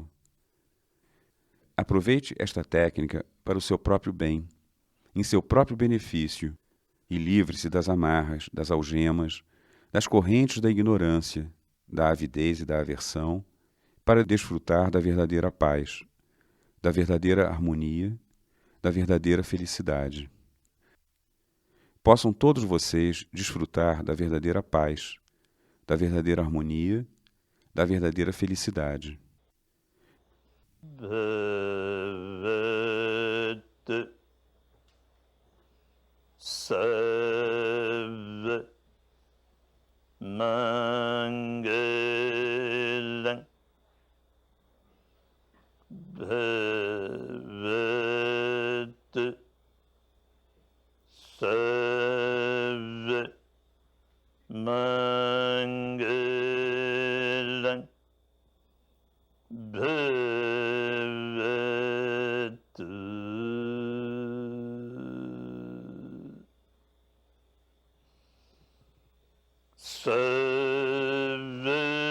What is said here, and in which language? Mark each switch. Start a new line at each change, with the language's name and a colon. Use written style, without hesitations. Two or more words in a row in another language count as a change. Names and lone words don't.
Portuguese: Aproveite esta técnica para o seu próprio bem, em seu próprio benefício, e livre-se das amarras, das algemas, das correntes da ignorância, da avidez e da aversão, para desfrutar da verdadeira paz, da verdadeira harmonia, da verdadeira felicidade. Possam todos vocês desfrutar da verdadeira paz, da verdadeira harmonia, da verdadeira felicidade.
Sanskrit: भवतु सर्व Mangalam भवतु सर्व मङ्गलम् भवतु सर्व